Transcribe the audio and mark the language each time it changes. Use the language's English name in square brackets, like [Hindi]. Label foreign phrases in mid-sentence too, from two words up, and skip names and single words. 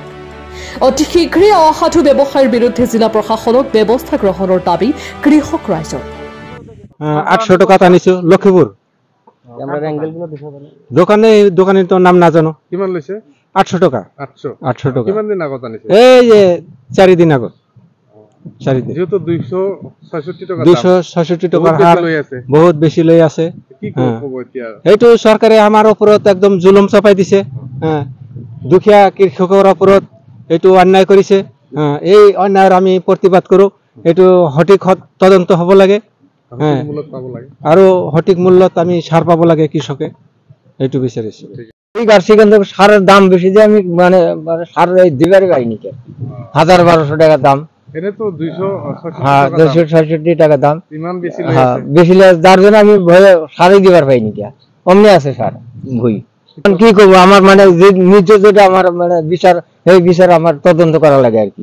[Assamese] অতি শীঘ্ৰেই অসাধু ব্যৱসায়ীৰ বিৰুদ্ধে জিলা প্ৰশাসনক ব্যৱস্থা গ্ৰহণৰ দাবী কৃষক ৰাইজৰ। 800 টাকাত আনিছো লক্ষীপুৰ দোকানের তো নাম না জানো। কিমান লৈছে? 800 টাকা। 800 টাকা। কিমান দিন আগত আনিছে? এই যে 4 দিন আগত। 4 দিন। যেহেতু 266 টাকা। 266 টাকার হার বহুত বেশি লই আছে। কি করব এতিয়া? এইটো সরকারে আমার উপরত একদম জুলুম চাপাই দিছে। হ্যাঁ, দুখিয়া কৃষকৰ উপরত এইটো অন্যায় কৰিছে। এই অন্যায়ৰ আমি প্ৰতিবাদ কৰো। এইটো সঠিক তদন্ত হ'ব লাগে। আৰু সঠিক মূল্যত আমি সার পাব লাগে কৃষকে, এইটো বিচাৰিছো। এই গার্সিকান্ত সারের দাম বেশি যে আমি মানে সার দিবারে পাইনি, 1000-1200 টাকা দাম। এটা তো 266 টাকা দাম। ইমান বেশি বেশি যার জন্য আমি ভয়ে সারই দিবার পাইনি। অমনি আছে সার ভুই। কি করবো, আমার মানে নিজ যেটা আমার মানে বিচার, এই বিচার আমার তদন্ত করা লাগে আর কি।